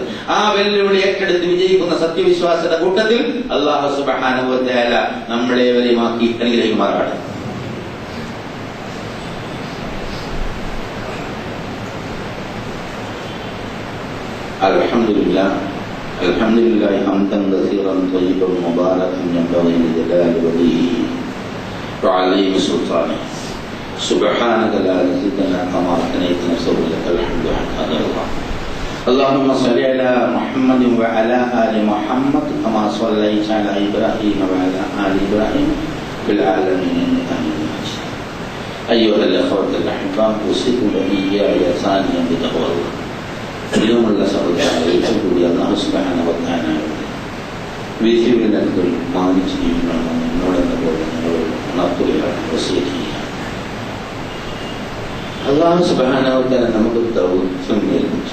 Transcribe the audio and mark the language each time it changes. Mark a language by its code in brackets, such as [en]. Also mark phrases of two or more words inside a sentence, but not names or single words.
[ml] ആ വെല്ലുവിളി ഏറ്റെടുത്ത് വിജയിക്കുന്ന സത്യവിശ്വാസിയുടെ കൂട്ടത്തിൽ അല്ലാഹു [ar] سبحانه وتعالى [ml] നമ്മളേവരെയും ആക്കി അനുഗ്രഹിക്കുമാറാണ്. [ar] അൽഹംദുലില്ലാഹ് الحمد لله حمدا كثيرا طيبا مباركا ينبغي لجلال وجهه وعظيم سلطانه. سبحانك لا إله إلا أنت كما أثنيتنا لك الحمد حتى يرضى. اللهم صل على محمد وعلى آل محمد كما صليت على إبراهيم وعلى آل إبراهيم في العالمين إنك حميد مجيد. أيها الإخوة الأحباء أوصيكم وإياي ثانيا بتقوى الله. [ml] പ്രിയമുള്ള സഹോദരങ്ങളെ, കൂടി അല്ലാഹു [ar] سبحانه وتعالى [ml] വിധിവിലക്കുകൾ മാനിച്ച് ജീവിക്കണമെന്ന് എന്നോടെന്ന പോലെ നിങ്ങളോട് ഉണർത്തുകയാണ്, വസിയത്ത് ചെയ്യുകയാണ്. അല്ലാഹു [ar] سبحانه وتعالى [ml] നമുക്ക് ദൗത്യം ഏൽപ്പിച്ചു.